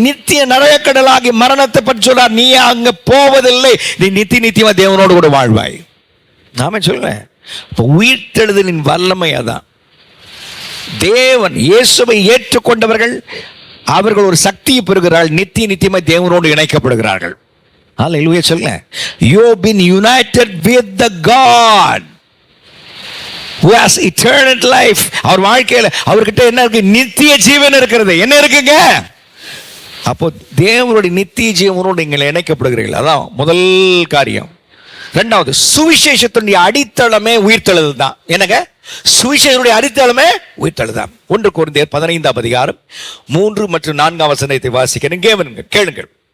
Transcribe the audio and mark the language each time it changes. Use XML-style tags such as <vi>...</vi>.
<ta>நித்திய நரகக்கடலாகி மரணத்தை பற்றி சொல்றார். நீ அங்க போவதில்லை, நீ நித்தியமா தேவனோடு கூட வாழ்வாய். நாம சொல்லுங்க, உயிர்த்தெழுதலின் வல்லமை அதான். தேவன் இயேசுவை ஏற்றுக்கொண்டவர்கள் அவர்கள் ஒரு சக்தியை பெறுகிறார்கள், நித்தியமா தேவனோடு இணைக்கப்படுகிறார்கள். அல்லேலூயா சொல்லுங்க.</ta> <en>You have been united with the God who has eternal life.</en> <ta>அவர் வாழ்க்கையில அவர்கிட்ட என்ன இருக்கு? நித்திய ஜீவன் இருக்கிறது. என்ன இருக்குங்க? அப்போ தேவனுடைய நித்திய ஜீவனோடு நீங்கள் இணைக்கப்படுகிறீர்கள். அதான் முதல் காரியம். இரண்டாவது, சுவிசேஷத்தினுடைய அடித்தளமே உயிர்த்தெழுதல் தான். என்னங்க? சுவிசேஷனுடைய அடித்தளமே உயிர்த்தெழுதல் தான். 1 கொரிந்தியர் 15ஆம் அதிகாரம் 3 மற்றும் 4ஆம் வசனத்தை வாசிக்கிறேன், கேளுங்கள்.</ta>